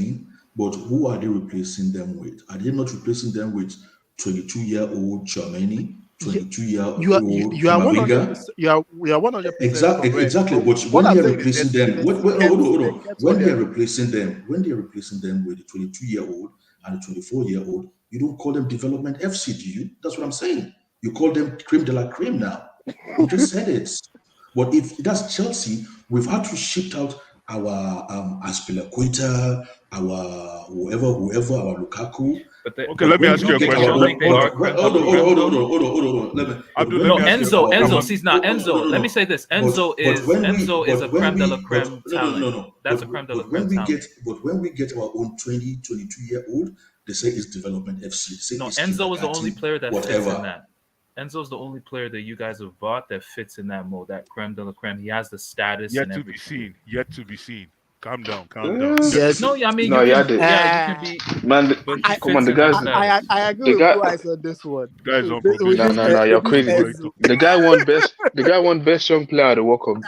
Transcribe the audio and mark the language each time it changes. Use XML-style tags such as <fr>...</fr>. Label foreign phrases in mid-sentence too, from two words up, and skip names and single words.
<en>saying, but who are they replacing them with? Are they not replacing them with 22-year-old Tchouaméni, 22-year-old you are 100%. You are 100% correct. Exactly. But What when I'm they are saying is replacing them, they hold on. kept When what they are they're replacing them with the 22-year-old and the 24-year-old, you don't call them development FC, do you? That's what I'm saying. You call them</en> <fr>creme de la creme</fr> <en>now. You just said it. But if that's Chelsea, we've had to shift out our Aspilicueta, our whoever, our Lukaku. But Let me ask you a you question. don't think they are</en> <fr>creme de la creme,</fr> <en>though? Let me. Abdul, No, let me ask you a Enzo. question. See, now Enzo. Let me say this. Enzo is a</en> <fr>creme de la creme</fr> <en>talent. No. That's a</en> <fr>creme de la creme</fr> <en>talent. But when we get our own 22-year-old, they say it's development FC. They say No, it's Enzo is the only kindergarten, player that fits whatever. in that. Enzo's the only player that you guys have bought that fits in that mold, that</en> <fr>creme de la creme.</fr> <en>He has the status Yet and to everything. Yet to be seen. Calm down. Calm down. Yes. No, I mean, No, you yeah, can, you can be, man. but he Come on, fits the in that guys. status. I agree The with guy. Blue Eyes on this one. Guys on With probation. No, you're with this crazy. Enzo. The guy won best. The guy won best young player at the World Cup.</en>